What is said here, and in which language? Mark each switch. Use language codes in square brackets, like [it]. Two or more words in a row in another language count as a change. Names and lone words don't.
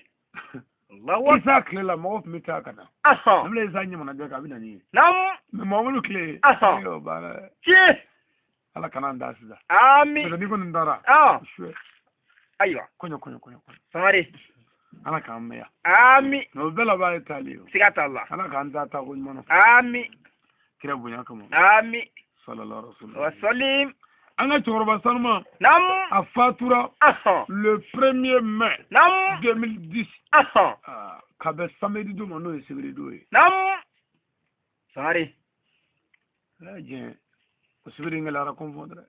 [bm] Isa tile la mɔgɔw tun bɛ taa ka na an bɛna Isa ɲamana bɛɛ kan a bɛ na ni ye mais Muhamadu tile o baara tiɲɛ ala kana an da sisan ami parce que ni ko nin taara suɛ ayiwa kɔɲɔ Sangare ala k'an mɛn yan ami mais o bɛɛ laban ye taali ye siga t'a la ala k'an ta ko ɲuman ami kira bonya kama ami [ar] صلى الله عليه وسلم وسلم [bm] an ka cɛkɔrɔba sanuma a fatura [fr] le 1er mai 2010 [bm] ka bɛn samedi don ma n'o ye sibiri don ye Sangare diɲɛ o sibiri gɛlɛyara kɔnfɔ dɛ